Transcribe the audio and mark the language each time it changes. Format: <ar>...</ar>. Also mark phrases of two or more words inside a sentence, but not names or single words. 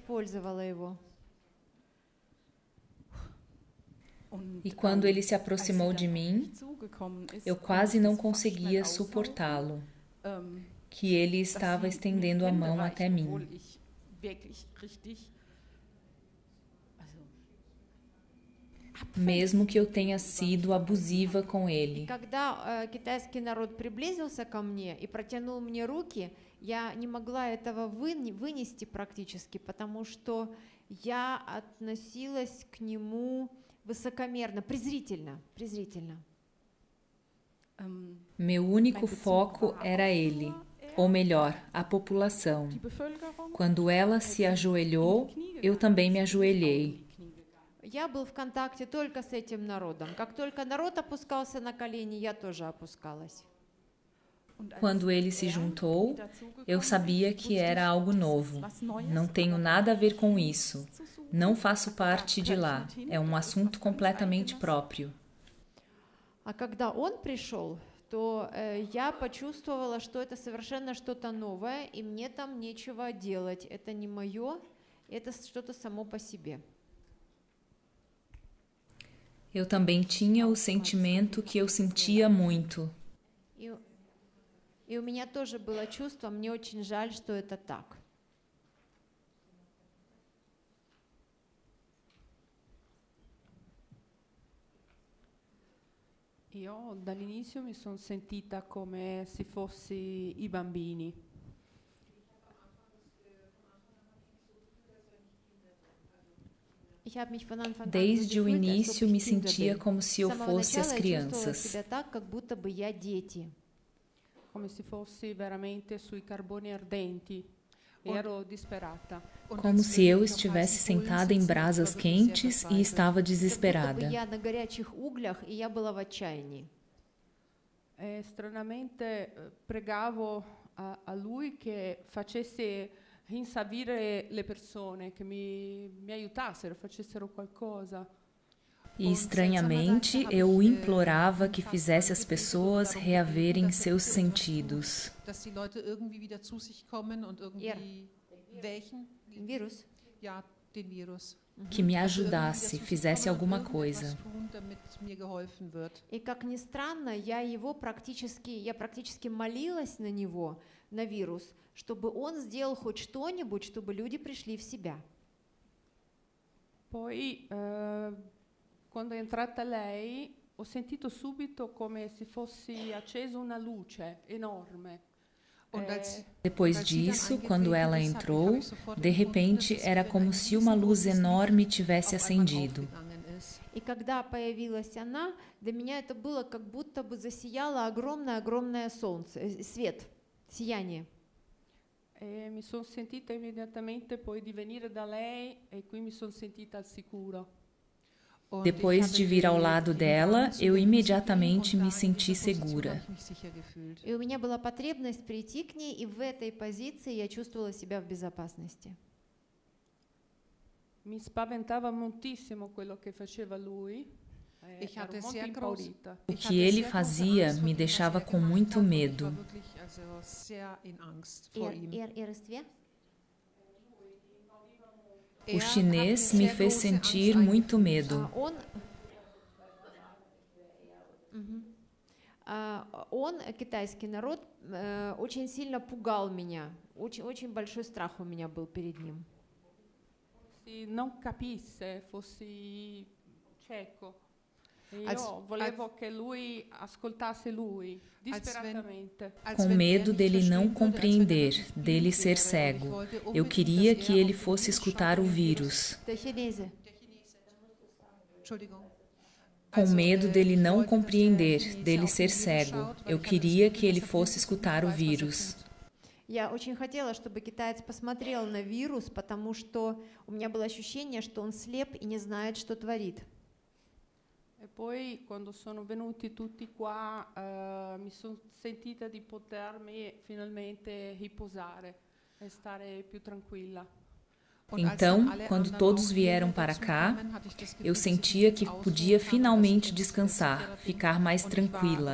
<pt>E quando ele se aproximou de mim, eu quase não conseguia suportá-lo, que ele estava estendendo a mão até mim. Mesmo que eu tenha sido abusiva com ele.</pt> <ru>Когда китайский народ приблизился ко мне и протянул мне руки, я не могла этого вынести практически, потому что я относилась к нему высокомерно, презрительно.</ru> <pt>Meu único foco era ele, ou melhor, a população. Quando ela se ajoelhou, eu também me ajoelhei.</pt> <ru>Я был в контакте только с этим народом. Как только народ опускался на колени, я тоже опускалась.</ru> <pt>Quando ele se juntou, eu sabia que era algo novo. Não tenho nada a ver com isso. Não faço parte de lá. É um assunto completamente próprio.</pt> <ru>А когда он пришел, то я почувствовала, что это совершенно что-то новое, и мне там нечего делать. Это не мое, это что-то само по себе.</ru> <pt>Eu também tinha o sentimento que eu sentia muito.</pt> <ru>И у меня тоже было чувство, мне очень жаль, что это так.</ru> <it>Io dall'inizio mi sono sentita come se fossi i bambini.</it> <pt>Desde o início me sentia como se eu fosse as crianças.</pt> <it>Come se fosse veramente sui carboni ardenti. Ero disperata.</it> <pt>Como se eu estivesse sentada em brasas quentes e estava desesperada.</pt> <it>Stranamente pregavo a lui che facesse rinsavire le persone, che mi aiutassero, facessero qualcosa.</it> <pt>E estranhamente eu o implorava que fizesse as pessoas reaverem seus sentidos.</pt> <de>Dass die Leute irgendwie wieder zu sich kommen und irgendwie welchen? Vírus. Ja, den Virus.</de> <pt>Que me ajudasse, fizesse alguma coisa.</pt> <ru>И как ни странно, я практически молилась на него, на вирус, чтобы он сделал хоть что-нибудь, чтобы люди пришли в себя.</ru> <it>Poi, quando è entrata lei, ho sentito subito come se fosse accesa una luce enorme.</it> <pt>Depois disso, quando ela entrou, de repente era como se uma luz enorme tivesse acendido.</pt> <ru>И когда появилась она, для меня это было как будто бы засияло огромное солнце, свет, сияние.</ru> <it>Mi sono sentita immediatamente poi di venire da lei e qui mi sono sentita al sicuro.</it> <pt>Depois de vir ao lado dela, eu imediatamente me senti segura.</pt> <ru>И у меня была потребность прийти к ней, и в этой позиции я чувствовала себя в безопасности.</ru> <it>Mi spaventava moltissimo quello che faceva lui. Ero molto impaurita.</it> <pt>O que ele fazia me deixava com muito medo. O chinês me fez sentir muito medo.</pt> <ru>Он, китайский народ, очень сильно пугал меня. Очень большой страх у меня был перед ним.</ru> <it>Non capisse, fossi cieco. Io volevo che lui ascoltasse lui, disperatamente.</it> <pt>Com medo dele não compreender, dele ser cego. Eu queria que ele fosse escutar o vírus. Com medo dele não compreender, dele ser cego. Eu queria que ele fosse escutar o vírus.</pt> <ru>Я очень хотела, чтобы китаец посмотрел на вирус, потому что у меня было ощущение, что он слеп и не знает, что творит.</ru> <it>E poi quando sono venuti tutti qua mi sono sentita di potermi finalmente riposare e stare più tranquilla.</it> <pt>Então, quando todos vieram para cá, eu sentia que podia finalmente descansar, ficar mais tranquila.</pt>